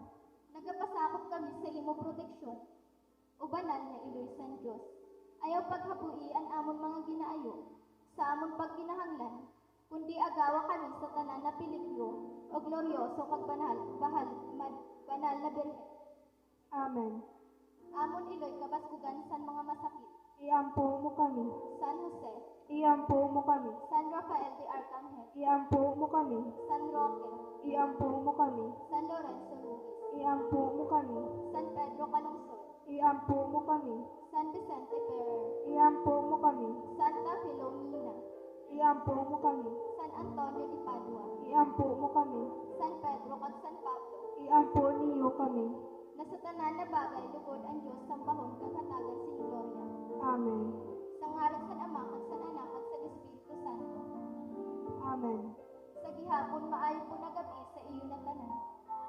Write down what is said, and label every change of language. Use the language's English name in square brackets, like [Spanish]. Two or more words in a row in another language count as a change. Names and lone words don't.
[Hiligaynon] Nagapasakop kami sa imo proteksyon, o banal na iloy san Diyos. Ayaw paghapui ang amon mga ginaayo, sa amon pagkinahanglan, kundi agawa kami sa tanan na peligro, o gloryoso kag banal na Birhen. Amen. Amon iloy kabaskugan san mga masakit, Iampo mo kami. San Jose, Iampo mo kami. San Rafael de Arcangel, Iampo mo kami. San Roque, Iampo mo kami. San Lorenzo Ruiz, Iampo mo kami. San Pedro Calungsod, Iampo mo kami. San Vicente Ferrer, Iampo mo kami. Santa Filomena, Iampo mo kami. San Antonio de Padua, Iampo mo kami. San Pedro kag San Pablo, Iampo niyo kami. na sa tanan na bagay lugod ang Diyos sa bahon kag hatagan sin gloria. Amen. Sa ngalan san Ama kag san Anak kag sa Espiritu Santo. Amen. Sa gihapon maayo po na gabi sa iyo na tanan.